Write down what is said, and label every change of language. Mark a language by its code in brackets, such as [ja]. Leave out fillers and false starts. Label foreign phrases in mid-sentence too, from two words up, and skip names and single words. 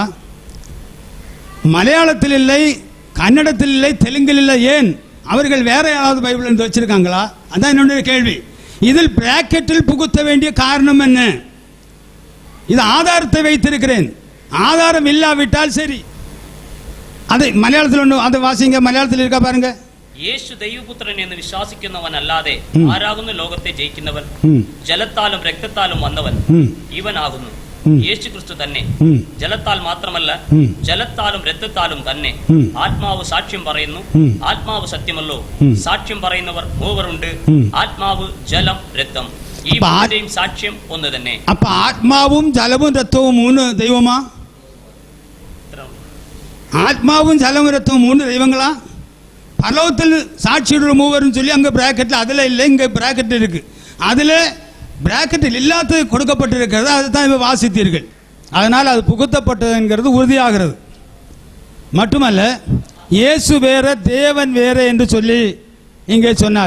[ta] மலையாளத்தில் இல்லை, கன்னடத்தில் இல்லை, தெலுங்கில் இல்லை, ஏன் அவர்கள் வேற யாராவது பைபிள் இருந்து வச்சிருக்காங்களா? அதான் என்னுடைய கேள்வி. இதில் பிராக்கெட்டில் புகுத்த வேண்டிய காரணம் என்ன? இது ஆதாரத்தை வைத்திருக்கிறேன், ஆதாரம் இல்லாவிட்டால் சரி. அதை மலையாளத்தில் ஒன்று அதை വാസിங்க, മലയാളത്തിൽ இருக்கா பாருங்க. [ml] യേശു ദൈവപുത്രൻ എന്ന് വിശ്വസിക്കുന്നവൻ അല്ലാതെ ആരാകുന്നു ലോകത്തെ ജയിക്കുന്നവൻ? ജലത്താലും രക്തത്താലും വന്നവൻ ഇവനാകുന്നു യേശു ക്രിസ്തു തന്നെ. ജലത്താൽ മാത്രമല്ല, ജലത്താലും രക്തത്താലും തന്നെ. ആത്മാവ് സാക്ഷ്യം പറയുന്നു, ആത്മാവ് സത്യമല്ലോ. സാക്ഷ്യം പറയുന്നവർ മൂവരുണ്ട്, ആത്മാവ്, ജലം, രക്തം. ഈ മൂന്നിന്റെയും സാക്ഷ്യം ഒന്ന് തന്നെ. അപ്പൊ ആത്മാവും ജലവും രക്തവും മൂന്ന് ദൈവമാ? ആത്മാവും ജലവും രക്തവും മൂന്ന് ദൈവങ്ങളാ? [ta] பரலோகத்தில் சாட்சியுள்ள மூவரும் சொல்லி அங்கே பிராக்கெட்டில் அதில் இல்லை, இங்கே பிராக்கெட் இருக்கு. அதில் பிராக்கெட்டில் இல்லாத கொடுக்கப்பட்டிருக்கிறது, அதுதான் இப்போ வாசித்தீர்கள். அதனால் அது புகுத்தப்பட்டது என்கிறது உறுதியாகிறது. மட்டுமல்ல, இயேசு வேற தேவன் வேற என்று சொல்லி இங்கே சொன்னார்.